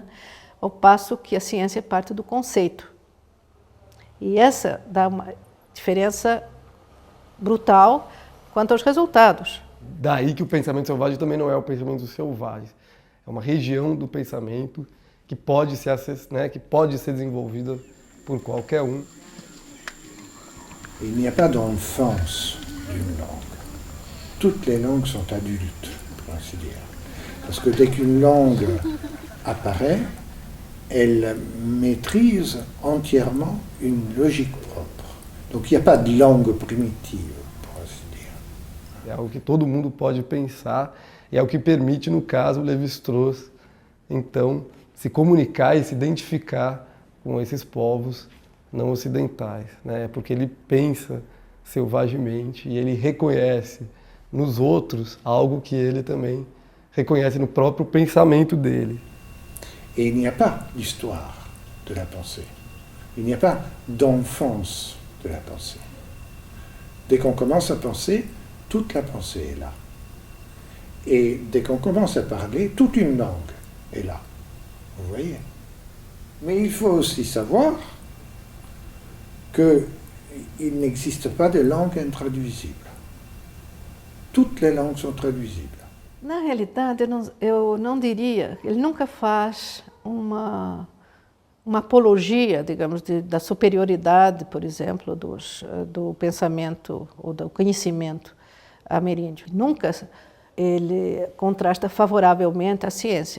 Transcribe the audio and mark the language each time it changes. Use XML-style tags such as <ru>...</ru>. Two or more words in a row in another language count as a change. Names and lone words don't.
<pt>Ao passo que a ciência parte do conceito. E essa dá uma diferença brutal quanto aos resultados. Daí que o pensamento selvagem também não é o pensamento selvagem. É uma região do pensamento que pode ser, né, que pode ser desenvolvida por qualquer um.</pt> <fr>Il n'y a pas d'enfance d'une langue. Toutes les langues sont adultes, pour ainsi dire. Parce que dès qu'une langue apparaît, elle maîtrise entièrement une logique propre. Donc il n'y a pas de langue primitive, pour ainsi dire.</fr> <pt>É algo que todo mundo pode pensar e é o que permite, no caso, o Lévi-Strauss, então, se comunicar e se identificar com esses povos não ocidentais, né? Porque ele pensa selvagemente e ele reconhece nos outros algo que ele também reconhece no próprio pensamento dele.</pt> <fr>Et il n'y a pas d'histoire de la pensée. Il n'y a pas d'enfance de la pensée. Dès qu'on commence à penser, toute la pensée est là. Et dès qu'on commence à parler, toute une langue est là. Vous voyez? Mais il faut aussi savoir qu'il n'existe pas de langue intraduisible. Toutes les langues sont traduisibles.</fr> <pt>Na realidade, eu não diria, ele nunca faz uma apologia, digamos, da superioridade, por exemplo, do pensamento ou do conhecimento ameríndio. Nunca ele contrasta favoravelmente a ciência.</pt>